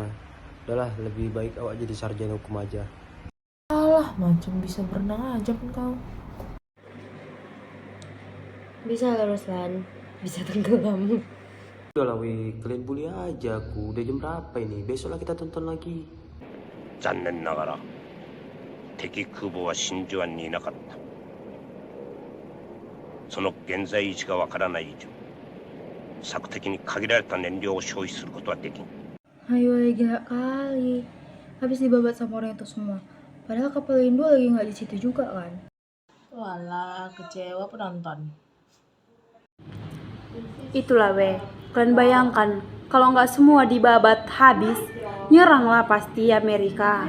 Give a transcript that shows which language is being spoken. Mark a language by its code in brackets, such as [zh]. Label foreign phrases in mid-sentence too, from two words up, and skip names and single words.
[id] Udahlah, lebih baik awak jadi sarjana hukum aja. Alah, macam bisa berenang aja pun kau. Bisa lah Ruslan, bisa tenggelam. Udahlah weh, kalian bully aja aku. Udah jam berapa ini? Besok lah kita tonton lagi. [ja] 残念ながら敵空母は真珠湾にいなかった。その現在位置がわからない以上、索敵に限られた燃料を消費することはできん。 [id] Ayo lega kali, habis dibabat sama orang itu semua. Padahal kapal Indo lagi nggak di situ juga kan? Walah, kecewa penonton. Itulah weh, kalian bayangkan kalau nggak semua dibabat habis, nyeranglah pasti Amerika.